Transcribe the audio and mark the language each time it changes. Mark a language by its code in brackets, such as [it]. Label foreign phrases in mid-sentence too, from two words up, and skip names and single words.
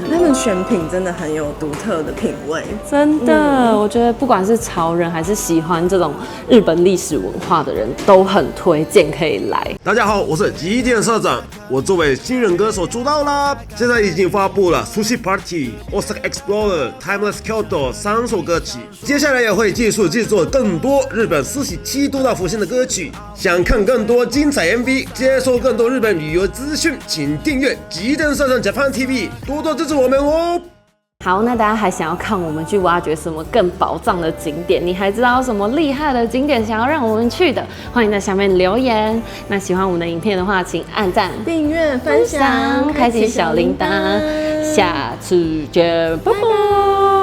[zh] 他們選品真的很有獨特的品味，真的，我覺得不管是潮人還是喜歡這種日本歷史文化的人，都很推薦可以來。大家好，我是吉田社長，我作為新人歌手出道啦，現在已經發布了 Sushi Party、Osaka Explorer、Timeless Kyoto 3 首歌曲，接下來也會繼續制作更多日本47都道府縣的歌曲。想看更多精彩 MV， 接收更多日本旅遊資訊，請訂閱吉田社長 Japan TV，多多支持我們哦。好，那大家還想要看我們去挖掘什麼更寶藏的景點？你還知道什麼厲害的景點想要讓我們去的？歡迎在下面留言。那喜歡我們的影片的話，請按讚、訂閱、分享、開啟小鈴鐺。下次見，拜拜。